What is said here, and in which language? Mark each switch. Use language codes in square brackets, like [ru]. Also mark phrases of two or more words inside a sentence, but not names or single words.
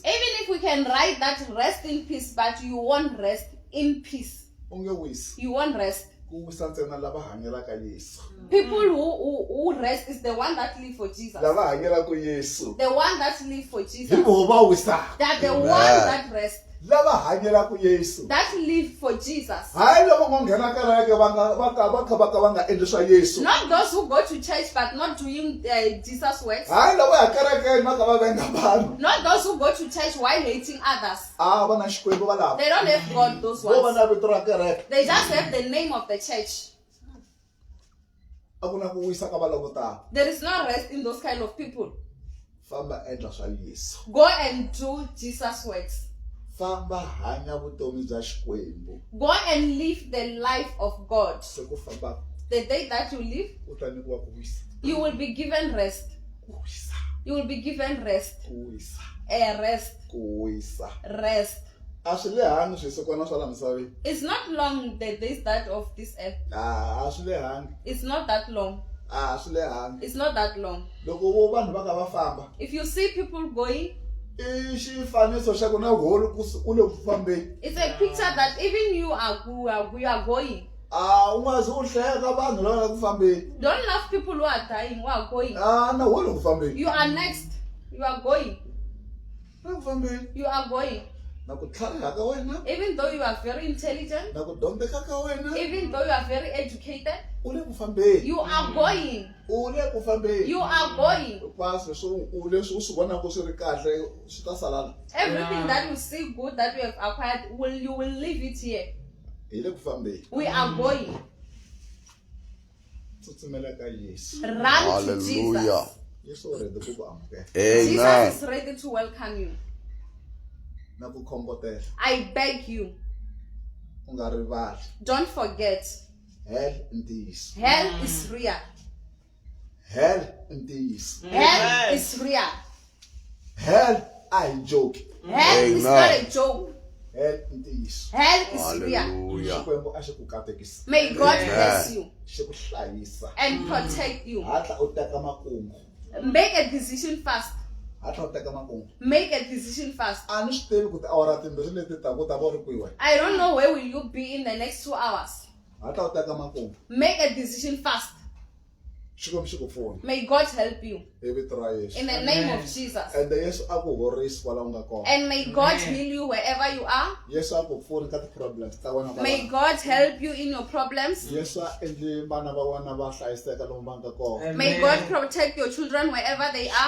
[en] Even if we can write that rest in peace, but you won't rest in peace. [ts] u nge wisi [en] You won't rest. [ts] ku wisa ntsena lava hanyelaka Yesu [en] People who rest is the one that live for Jesus. [ts] lava hanyelaka Yesu [en] The one that live for Jesus. [ts] hi koho va wisaka [en] That the Amen. one that rest. [ts] lava hanyelaka Yesu [en] That live for Jesus. [ts] hayi loko ngo nghena kereke va kha va nga endli swa Yesu [en] Not those who go to church but not doing Jesus' works. [ts] hayi loko ya kerekeni va kha va venga vanhu [en] Not those who go to church while hating others. [ts] a va na Xikwembu va lava [en] They don't have God, those [ts] vo va [en] ones. [ts] na vito ra kereke [en] They just have the name of the church. [ts] a ku na ku wisa ka va lavo tala [en] There is no rest in those kind of people. [ts] famba endla swa Yesu [en] Go and do Jesus' works. [ts] famba hanya vutomi bya Xikwembu [en] Go and live the life of God. [ts] se ku famba [en] The day that you live, [ts] u ta nyikiwa ku wisa [en] you will be given rest. [ts] ku wisa [en] You will be given rest. [ts] ku wisa [en] A rest. [ts] ku wisa [en] Rest. [ts] a swi lehangi swisikwana swa la misaveni [en] It's not long the days that of this earth. [ts] a swi lehangi [en] It's not that long. [ts] a swi lehangi [en] It's not that long. [ts] loko vo vanhu va kha va famba [en] If you see people going, [ts] i xifaniso xa ku na holi ku le ku fambeni [en] it's a picture that even you are going. [zu] ungazi uhleka abantu [ts] lava ku fambeni. [en] Don't laugh people who are dying, who are going. [ts] Na wona ku fambeni. [en] You are next. You are going. [ts] Ku fambeni. [en] You are going. [ts] Na ku tlhariha ka wena. [en] Even though you are very intelligent, [ts] Na ku dyondzeka ka wena. [en] even though you are very educated, [ts] U le ku fambeni. [en] you are going. [ts] U le ku fambeni. [en] You are going. [ts] Pastor so u leswi u swi vona ku swi ri kahle swi ta salana. [en] Everything that you see good that you have acquired, you will leave it here. [ts] Hi le ku fambeni. [en] We are going. [ts] Tsutsumela ka Yesu. [en] Run to Hallelujah. Jesus. [ts] Yesu u ready ku ku amukela. [en] Jesus Amen. is ready to welcome you. [ts] Na ku khongotela. [en] I beg you, [ts] U nga rivali. [en] don't forget, [ts] Hell i ntiyiso. [en] hell is real. [ts] Hell i ntiyiso. [en] Hell is real. [ts] Hell a hi joke. [en] Hell is not a joke. [ts] Hell i ntiyiso. [en] Hell is real. Hallelujah. [ts] Xikwembu a xi ku katekisa. [en] May God Amen. bless you [ts] Xi ku hlayisa. [en] and protect you. [ts] Hatla u teka makungu. [en] Make a decision fast. [ts] Hatla u teka makungu. [en] Make a decision fast. [ts] A ni swi tivi ku tiawara timbirhi leti ta ku ta va u ri kwihi. [en] I don't know where will you be in the next 2 hours. [ts] Hatla u teka makungu. [en] Make a decision fast. [ts] Xikwembu xi ku pfuna. [en] May God help you [ts] Hi vito ra Yesu. [en] in the name of Jesus. [ts] Ende Yesu a ku horisi kwala u nga kona. [en] And may God heal you wherever you are. [ts] Yesu a ku pfuni ka ti-problems ta wena [en] May [ts] kwala. [en] God help you in your problems. [ts] Yesu a endli vana va wena va hlayiseka lomu va nga kona. [en] May God protect your children wherever they are.